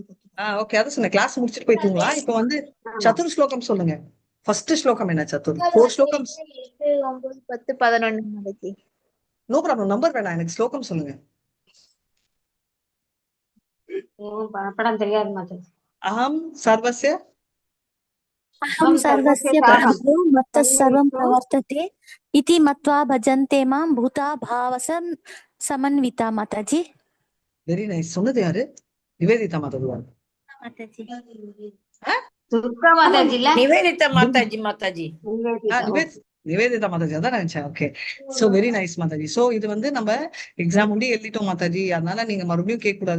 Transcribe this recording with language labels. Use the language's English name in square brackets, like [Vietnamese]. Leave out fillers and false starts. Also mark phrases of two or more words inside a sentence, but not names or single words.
[Tamil] ஓகே, அதான் சொன்ன கிளாஸ் முடிச்சிட்டு போய் தூங்கலாம். இப்ப வந்து சதுர் ஸ்லோகம் சொல்லுங்க. ஃபர்ஸ்ட் ஸ்லோகம் என்ன? சதுர் 4 ஸ்லோகம்ஸ். 8, 9, 10, 11 மாதாஜி. [English] no problem, [Tamil] நம்பர் வேணாம், எனக்கு ஸ்லோகம் சொல்லுங்க. படம் தெரியாது மாதாஜி. [Sanskrit] अहं सर्वस्य अहं सर्वस्य परमो मत्तः सर्वं प्रवर्तते इति मत्वा भजन्ते मां भूता भावसं समन्विता माताजी. [English] very nice. [Tamil] சொன்னது யாரு? நிவேதிதா மாதாஜி. माताजी துர்கா மாதாஜி இல்ல, நிவேதிதா மாதாஜி. மாதாஜி நிவேதிதா மாதாஜி, அதான் நினைச்சேன். ஓகே, [English] so very nice [Tamil] மாதாஜி. சோ இது வந்து நம்ம எக்ஸாம் முடி எழுதிட்டோம் மாதாஜி, அதனால நீங்க மறுபடியும் கேட்க கூடாது.